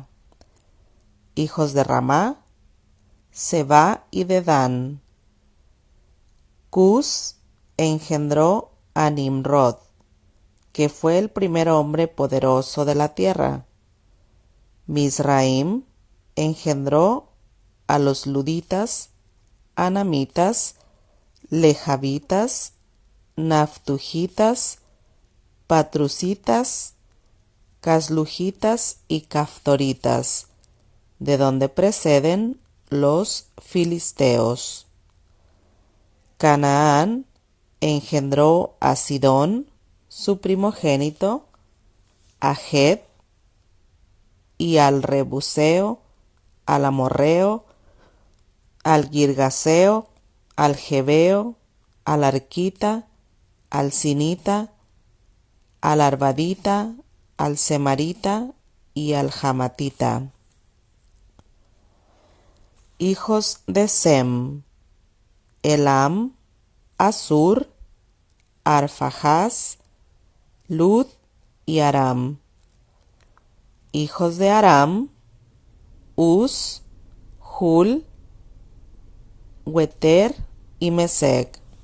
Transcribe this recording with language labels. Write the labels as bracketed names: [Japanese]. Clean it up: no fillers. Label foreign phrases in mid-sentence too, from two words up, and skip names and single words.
[Spanish] Hijos de Ramá: Seba y Dedán. Cus engendró a Nimrod, que fue el primer hombre poderoso de la tierra. Mizraim engendró a los luditas, anamitas, lejabitas, naftujitas, patrusitas, caslujitas y caftoritas, de donde proceden los filisteos. Canaán engendró a Sidón, su primogénito, a Het y al Rebuseo, al Amorreo, al Girgaseo, al Jebeo, al Arquita, al Sinita, al Arvadita, al Semarita y al Jamatita. Hijos de Sem: Elam, Asur, Arfaxad, Lud y Aram. Hijos de Aram: Uz, Hul, Weter y Mesec.